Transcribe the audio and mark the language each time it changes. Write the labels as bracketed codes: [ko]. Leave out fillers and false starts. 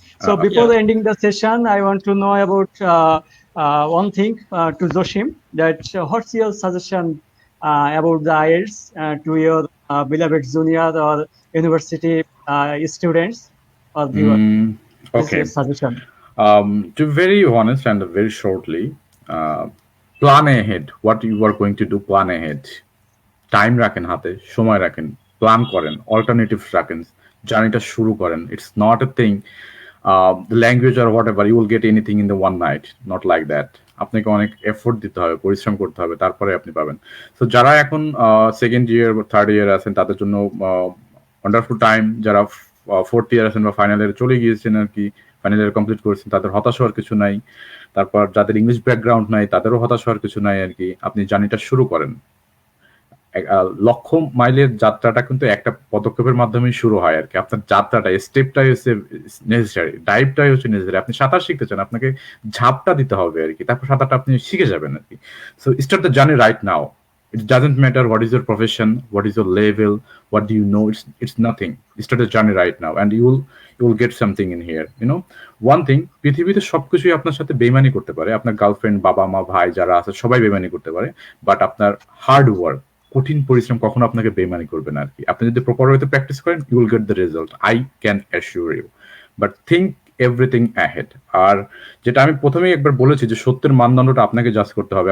[en] So before ending the session, I want to know about one thing to Joshim, that what's your suggestion about the IELTS to your beloved junior or university students or viewers? Okay. Suggestion. To be very honest and very shortly, plan ahead. What you are going to do, plan ahead. [bn] Time রাখেন হাতে, সময় রাখেন, plan করেন, alternatives রাখেন, জার্নিটা শুরু করেন। [en] It's not a thing, the language or whatever, you will get anything in the one night, not like that. [bn] আপনাকে অনেক এফোর্ট দিতে হবে, পরিশ্রম করতে হবে, তারপরে আপনি পাবেন। সো যারা এখন সেকেন্ড ইয়ার বা থার্ড ইয়ার আছেন, তাদের জন্য ওয়ান্ডারফুল টাইম। যারা ফোর্থ ইয়ার আছেন বা ফাইনাল ইয়ারে চলে গিয়েছেন আর কি, ফাইনাল ইয়ার কমপ্লিট করেছেন, তাদের হতাশ হওয়ার কিছু নাই। তারপর যাদের ইংলিশ ব্যাকগ্রাউন্ড নাই, তাদেরও হতাশ হওয়ার কিছু নাই আর কি। আপনি জার্নিটা শুরু করেন। লক্ষ মাইলের যাত্রাটা কিন্তু একটা পদক্ষেপের মাধ্যমে শুরু হয় আর কি। আপনার যাত্রাটা, স্টেপটাই হচ্ছে নেসেসারি, ডাইভটাই হচ্ছে নেসেসারি। আপনি সাঁতার শিখতে চান, আপনাকে ঝাপটা দিতে হবে আর কি, তারপর সাঁতারটা আপনি শিখে যাবেন আর কি। [en] So start the journey right now. It doesn't matter what is your profession, what is your level, what do you know, it's nothing. Start the journey right now and you will get something in here, you know. One thing, [bn] পৃথিবীতে সবকিছুই আপনার সাথে বেইমানি করতে পারে। আপনার girlfriend, বাবা মা, ভাই যারা আছে সবাই বেইমানি করতে পারে, বাট আপনার হার্ড ওয়ার্ক, কঠিন পরিশ্রম কখনো আপনাকে বেইমানি করবে না আর কি। আপনি যদি প্রপার ওয়েতে প্র্যাকটিস করেন, [en] You will get the result, I can assure you. But think everything ahead. [bn] আর যেটা আমি প্রথমেই একবার বলেছি যে সত্যের মানদণ্ডটা আপনাকে জাজ করতে হবে।